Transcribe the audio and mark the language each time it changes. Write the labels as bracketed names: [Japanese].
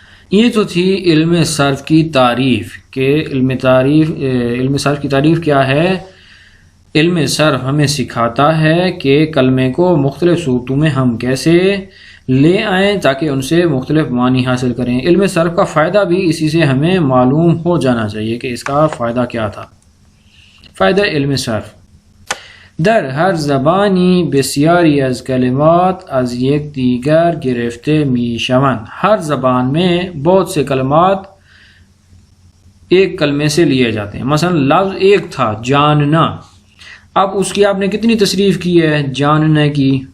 [Urdu] یہ تو تھی علم صرف کی تعریف کہ علم صرف کی تعریف کیا ہے. علم صرف ہمیں سکھاتا ہے کہ کلمے کو مختلف صورتوں میں ہم کیسے لے آئیں تاکہ ان سے مختلف معنی حاصل کریں. علم صرف کا فائدہ بھی اسی سے ہمیں معلوم ہو جانا چاہیے کہ اس کا فائدہ کیا تھا. [Persian] فائدہ علم صرف: در هر زبانی بسیاری از کلمات از یک دیگر گرفته می شوند. [Urdu] ہر زبان میں بہت سے کلمات ایک کلمے سے لیے جاتے ہیں. مثلا لفظ ایک تھا جاننا، اب اس کی آپ نے کتنی تصریف کی ہے؟ جاننے کی.